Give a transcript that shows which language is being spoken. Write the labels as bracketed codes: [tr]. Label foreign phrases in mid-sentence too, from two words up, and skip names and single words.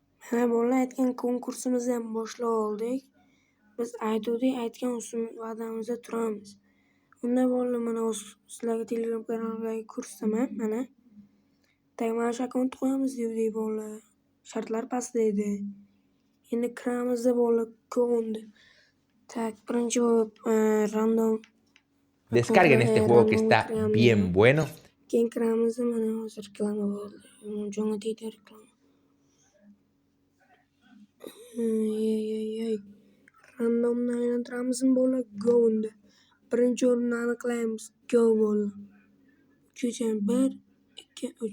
[uz] Ana bolalar aytgan konkursimizni ham boshlab oldik. Biz aytgan va'damizda turamiz. Unda bolalar mana sizlarga Telegram kanalimdagi kursdaman mana. Mana shu akkauntni qo'yamiz devdik bolalar. Shartlar pastda edi. Endi kiramizda bolalar ko'ndi. Tak, birinchi bo'lib random [es] Descarguen este juego que está bien bueno. [uz] Keyin kiramizda mana hozir reklama bo'ldi. Jonga tegdi reklama. Randomni aylantiramizmi bolalar? Go unda. Birinchi o'rinni aniqlaymiz. Go bolalar. 1, 2, 3.